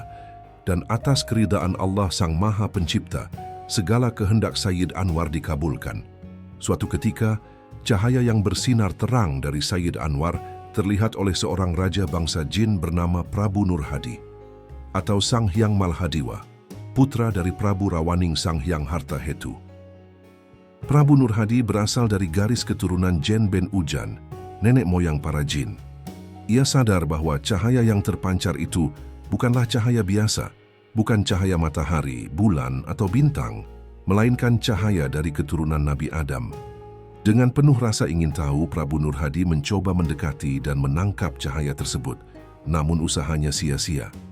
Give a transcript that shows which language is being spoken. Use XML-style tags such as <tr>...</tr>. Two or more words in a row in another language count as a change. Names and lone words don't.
<id>Dan atas keridaan Allah Sang Maha Pencipta, segala kehendak Sayyid Anwar dikabulkan. Suatu ketika, cahaya yang bersinar terang dari Sayyid Anwar terlihat oleh seorang raja bangsa jin bernama Prabu Nurhadi atau Sang Hyang Malhadiwa, putra dari Prabu Rawaning Sang Hyang Hartahetu. Prabu Nurhadi berasal dari garis keturunan Jen Ben Ujan, nenek moyang para jin. Ia sadar bahwa cahaya yang terpancar itu bukanlah cahaya biasa, bukan cahaya matahari, bulan, atau bintang, melainkan cahaya dari keturunan Nabi Adam. Dengan penuh rasa ingin tahu, Prabu Nurhadi mencoba mendekati dan menangkap cahaya tersebut, namun usahanya sia-sia.</id>